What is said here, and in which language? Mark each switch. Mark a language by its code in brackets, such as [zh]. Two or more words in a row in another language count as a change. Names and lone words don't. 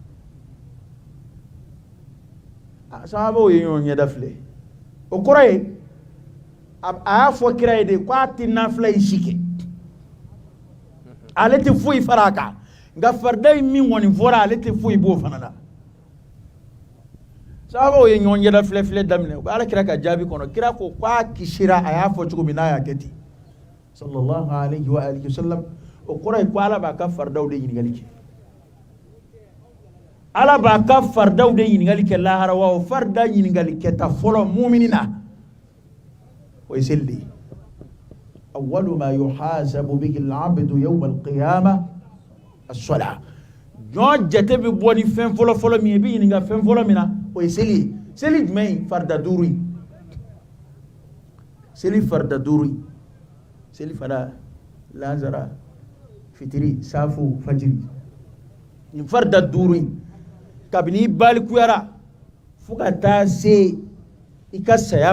[bm] sahabaw ye ɲɔgɔn ɲɛda filɛ o kɔrɔ ye a y'a fɔ kira ye de ko a tɛ nafila in si kɛ ale tɛ foyi fara a kan nka farida in min kɔni fɔra ale tɛ foyi b'o fana na sahabaw ye ɲɔgɔn ɲɛda filɛ daminɛ u bɛ ala kira ka jaabi kɔnɔ kira ko k'a kisira a y'a fɔ cogo min n'a y'a kɛ ten [ar] صلى الله عليه وعلى آله وسلم [bm] o kɔrɔ ye ko ala b'a ka faridaw de ɲininkali kɛ ala b'a ka faridaw de ɲininkali kɛ lahara wa o farida ɲininkali kɛta fɔlɔ mumini na o ye seli de ye [ar] أول ما يحاسب به العبد يوم القيامة الصلاة [bm] jɔn jate bɛ bɔ ni fɛn fɔlɔ min ye i bɛ ɲininka fɛn fɔlɔ min na o ye seli ye seli jumɛn ye farida 5 ye seli farida 5 ye seli fana lazara fitiri safu fajiri nin farida 5 ye kabini i balikuyara fo ka taa se i ka saya